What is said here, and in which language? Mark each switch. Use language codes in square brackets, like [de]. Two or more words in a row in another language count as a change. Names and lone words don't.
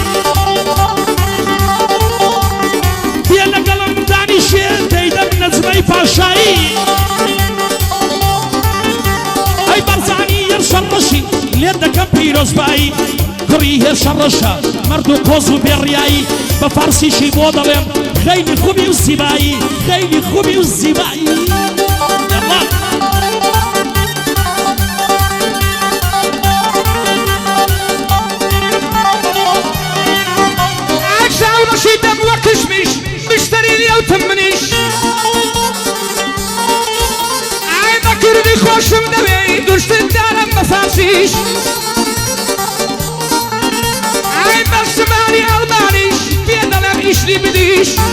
[ckb] پێ لەگەڵم دانیشێ دەیدەم نەجمەی پاشایی ئەی بەرزانی هێرشە ڕەشی لێ دەکەم پیرۆزبایی کوڕی هێرشە ڕەشە مەرد و قۆز و بێڕیایی بە فارسیشی بۆ دەڵێم [fa] خەیلی خوبی و زیبایی خەیلی خوبی و زیبایی [ckb] یەڵا ئاکساو ڕەشی دەم وە کشمیش مشتری لێوتم منیش ئای بە کوردی خۆشم دەوێ [fa] دوشتن دارم [ckb] بە فارسیش ئای بە شمالی ئەڵمانیش پێ دەڵێم [de] ich liebe dich